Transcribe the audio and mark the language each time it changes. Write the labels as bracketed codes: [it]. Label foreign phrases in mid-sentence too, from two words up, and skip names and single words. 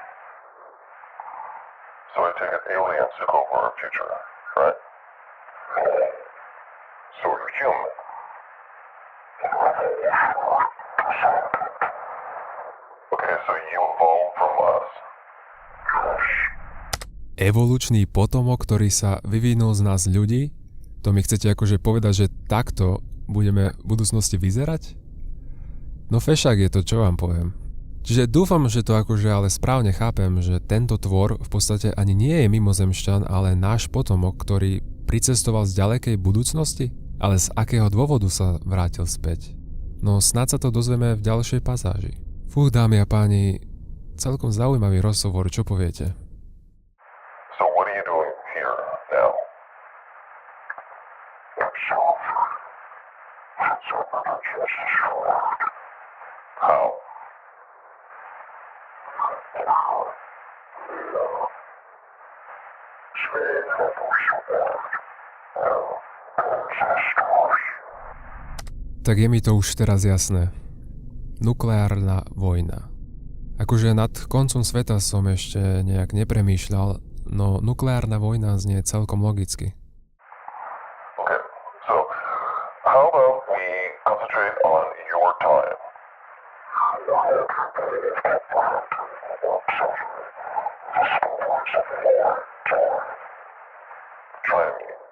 [en] So I take it aliens took over our future, right? No. So you're human. Okay, so you evolved from us. [sk] Evolučný potomok, ktorý sa vyvinul z nás ľudí? To mi chcete akože povedať, že takto budeme v budúcnosti vyzerať? No fešák je to, čo vám poviem. Čiže dúfam, že to akože ale správne chápem, že tento tvor v podstate ani nie je mimozemšťan, ale náš potomok, ktorý pricestoval z ďalekej budúcnosti? Ale z akého dôvodu sa vrátil späť? No snáď sa to dozvieme v ďalšej pasáži. Fú, dámy a páni, celkom zaujímavý rozhovor, čo poviete? [en] So what are you doing here now? How? [sk] Tak je mi to už teraz jasné. Nukleárna vojna. Akože nad koncom sveta som ešte nejak nepremýšľal, no nukleárna vojna znie celkom logicky. [en] Okay, so how about we concentrate on your time? Try me.